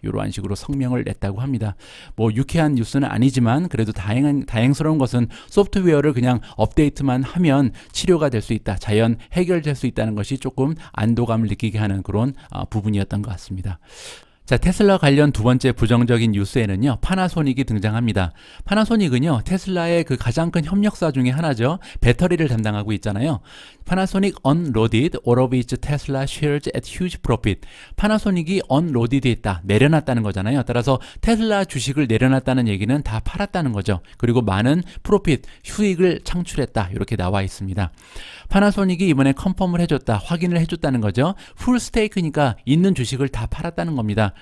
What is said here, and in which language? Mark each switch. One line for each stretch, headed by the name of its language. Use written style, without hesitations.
Korean: 이러한 식으로 성명을 냈다고 합니다. 뭐 유쾌한 뉴스는 아니지만 그래도 다행스러운 것은 소프트웨어를 그냥 업데이트만 하면 치료가 될 수 있다. 자연 해결될 수 있다는 것이 조금 안도감을 느끼게 하는 그런 부분이었던 것 같습니다. 자, 테슬라 관련 두 번째 부정적인 뉴스에는요, 파나소닉이 등장합니다. 파나소닉은요, 테슬라의 그 가장 큰 협력사 중에 하나죠. 배터리를 담당하고 있잖아요.
English: Panasonic unloaded all of its Tesla shares at huge profit.
Korean: 파나소닉이 unloaded 했다, 내려놨다는 거잖아요. 따라서 테슬라 주식을 내려놨다는 얘기는 다 팔았다는 거죠. 그리고 많은 프로핏, 수익을 창출했다. 이렇게 나와 있습니다. 파나소닉이 이번에 컨펌을 해줬다, 확인을 해줬다는 거죠. 풀 스테이크니까 있는 주식을 다 팔았다는 겁니다.